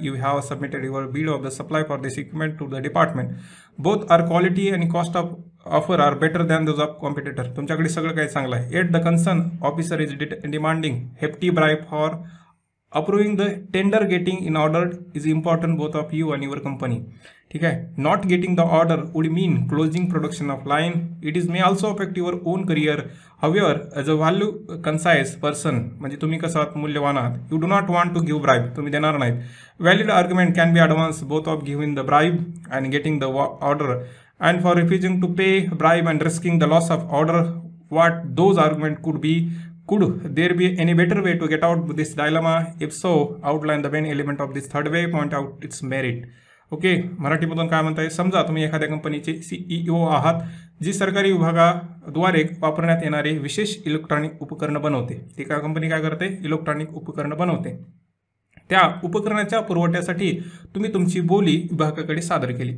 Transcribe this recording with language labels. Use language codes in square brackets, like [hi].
[en] You have submitted your bill of the supply for this equipment to the department. Both are quality आणि cost of offer are better than those of competitor. [mr] तुमच्याकडे सगळं काही चांगलं आहे. [en] Yet the concern officer is demanding hefty bribe for approving the tender. Getting in order is important both of you and your company. [mr] ठीक आहे, [en] not getting the order would mean closing production of line. It is may also affect your own career. However, as a value concise person, [mr] म्हणजे तुम्ही कसं आहात, मूल्यवान आहात, [en] you do not want to give bribe, [mr] तुम्ही देणार नाहीत. [en] Valid argument can be advanced both of giving the bribe and getting the order, and for refusing to pay bribe and risking the loss of order. What those argument could be? Could there be any better way to get out of this dilemma? If so, outline the main element of this third way, point out its merit. [mr] Okay, मराठीमधून काय म्हणताय, समजा तुम्ही एखाद्या कंपनीचे CEO आहात जी सरकारी विभागाद्वारे वापरण्यात येणारे विशेष इलेक्ट्रॉनिक उपकरण बनवते. ती काय कंपनी काय करते, इलेक्ट्रॉनिक उपकरण बनवते. त्या उपकरणाच्या पुरवठ्यासाठी तुम्ही तुमची बोली विभागाकडे सादर केली.